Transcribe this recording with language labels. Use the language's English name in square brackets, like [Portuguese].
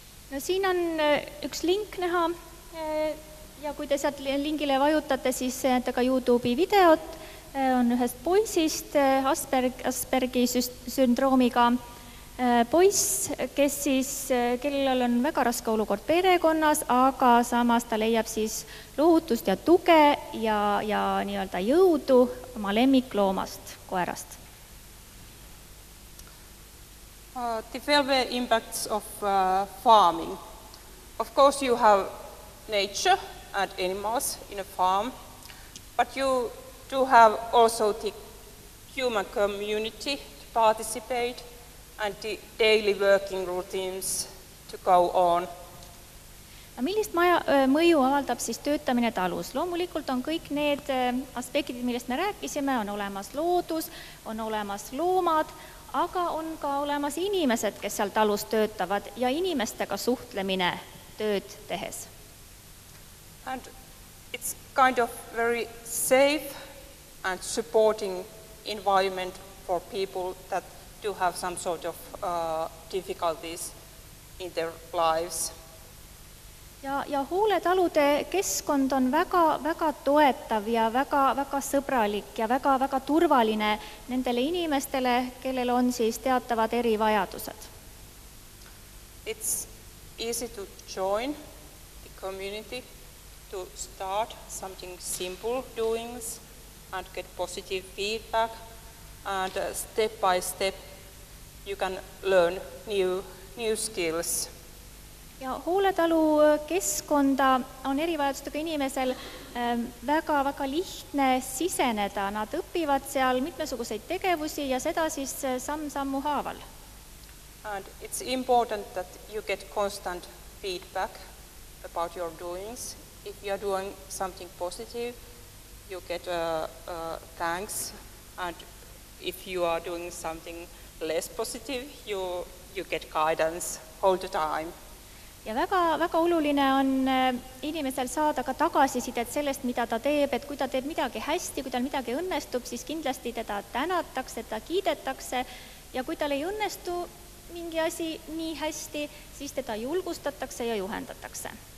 [Estonian] No siin on üks link näha ja kui te sealt lingile vajutate, siis näete ka YouTube'i videot, on ühest poisist Aspergi sündroomiga poiss, kes siis, kellel on väga raske olukord perekonnas, aga samas ta leiab siis lohutust ja tuge ja nii-öelda jõudu oma lemmikloomast, koerast. [English] The welfare impacts of farming. Of course you have nature and animals in a farm, but you do have also the human community to participate and the daily working routines to go on. [Estonian] Millist mõju avaldab siis töötamine talus? Loomulikult on kõik need aspektid, millest me rääkisime, on olemas loodus, on olemas loomad, aga on ka olemas inimesed, kes seal talus töötavad ja inimestega suhtlemine tööd tehes. [English] And it's kind of very safe and supporting environment for people that do have some sort of difficulties in their lives. [Estonian] Ja hooldetalude keskkond on väga toetav ja väga sõbralik ja väga turvaline nendele inimestele, kellel on siis teatavad erivajadused. [English] It's easy to join the community, to start something simple doings and get positive feedback, and step by step you can learn new skills. [Estonian] Ja hooletalu keskkonda on erivajadustega inimesel väga lihtne siseneda. Nad õpivad seal mitmesuguseid tegevusi ja seda siis samm-sammu haaval. [English] And it's important that you get constant feedback about your doings. If you are doing something positive, you get thanks, and if you are doing something less positive, you get guidance all the time. [Estonian] Ja väga oluline on inimesel saada ka tagasisidet sellest, mida ta teeb, et kui ta teeb midagi hästi, kui tal midagi õnnestub, siis kindlasti teda tänatakse, teda kiidetakse, ja kui tal ei õnnestu mingi asi nii hästi, siis teda julgustatakse ja juhendatakse.